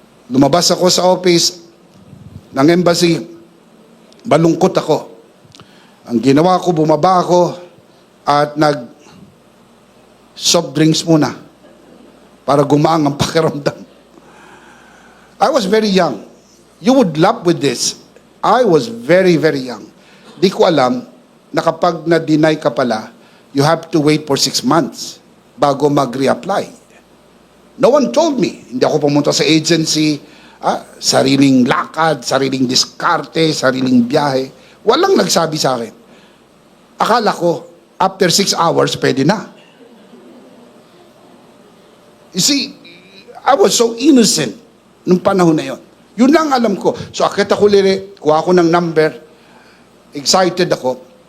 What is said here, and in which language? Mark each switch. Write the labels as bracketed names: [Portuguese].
[Filipino] Lumabas ako sa office ng embassy. Malungkot ako. Ang ginawa ko, bumaba ako at soft drinks muna para gumaang ang pakiramdam. [English] I was very young. You would laugh with this. I was very, very young. [Filipino] Di ko alam na kapag na-deny ka pala, [English] you have to wait for 6 months [Filipino] bago mag-reapply. [English] No one told me. [Filipino] Hindi ako pumunta sa agency, sariling lakad, sariling diskarte, sariling biyahe. Walang nagsabi sa akin. Akala ko, [English] after 6 hours, [Filipino] pwede na. [English] You see, I was so innocent [Filipino] nung panahon na yon. Yun lang alam ko. So akit ako kuha ko ng number, excited ako.